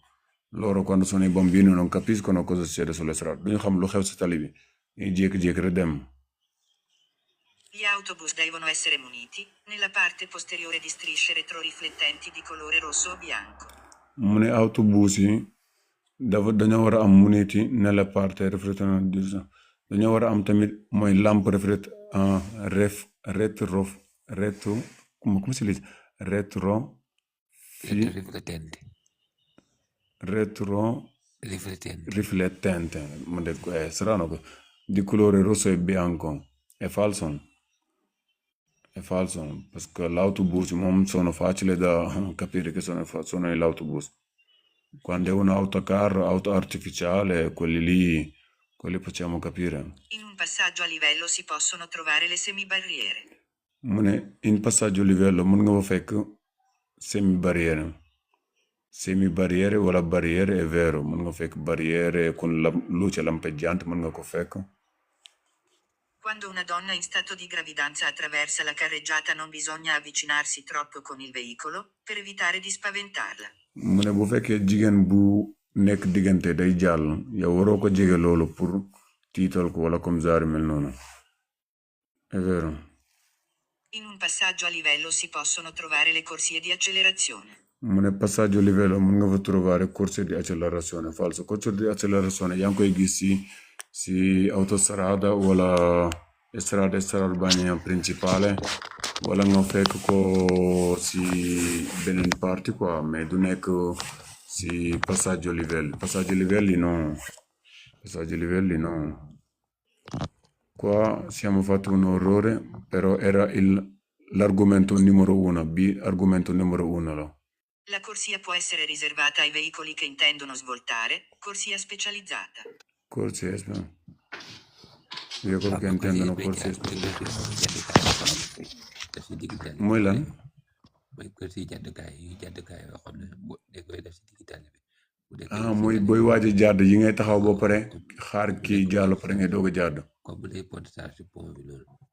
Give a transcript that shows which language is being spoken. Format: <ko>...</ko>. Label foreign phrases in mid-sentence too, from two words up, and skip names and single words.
<it>Loro quando sono i bambini non capiscono cosa succede sulle strade</it> <wo>duñu xam lu xew si tali bi ñuy jékki-jékki rek dem.</wo> <it>Gli autobus devono essere muniti, nella parte posteriore di strisce retroriflettenti di colore rosso o bianco.</it> <wo>mu ne autobus yi dañoo war a am</wo> <it>muniti nella parte riflettente</it> <wo>dañoo war a am tamit mooy lampe</wo> <it>come si dice riflettente ma detto è strano di colore rosso e bianco è falso perché l'autobus sono facile da capire che sono l'autobus quando è un auto artificiale quelli possiamo capire. In un passaggio a livello si possono trovare le semibarriere.</it> <wo>mu ne</wo> <it>in passaggio a livello</it> <wo>mën nga fa fekk semibarriere wala barriere</wo> <it>è vero</it> <wo>mën nga fekk barriere</wo> <it>con la luce lampeggiante</it> <wo>mën nga ko fekk.</wo> <it>Quando una donna in stato di gravidanza attraversa la carreggiata non bisogna avvicinarsi troppo con il veicolo, per evitare di spaventarla.</it> <wo>mu ne bu fekkee jigéen bu nekk diggante day jàll yow waroo ko jege loolu pour tiital ko wala</wo> <fr>comme ça</fr> <wo>mel noonu</wo> <it>è vero. In un passaggio a livello si possono trovare le corsie di accelerazione.</it> <wo>mu ne</wo> <it>passaggio a livello</it> <wo>mën nga fa</wo> <it>trovare corsie di accelerazione falso corsie di accelerazione</it> <wo>yaa ngi koy gis si</wo> <it>autostrada wala strada urbana principale</it> <wo>wala nga fekk ko si beneen parti quoi mais du nekk si</wo> <it>passaggio a livelli no qua siamo fatti un errore però era l'argomento numero uno argomento numero uno. La corsia può essere riservata ai veicoli che intendono svoltare, corsia specializzata. Corsia veicoli che intendono corsia</it> <wo>mooy lan mooy corsia jàddukaay yoo xam ne dañ koy def si digg tali bi bu dee ah mooy booy waaj a jàdd yi ngay taxaw ba pare xaar kii jàll pare ngay doog a jàdd. comme bu dee pointage si pont bi loolu.</wo>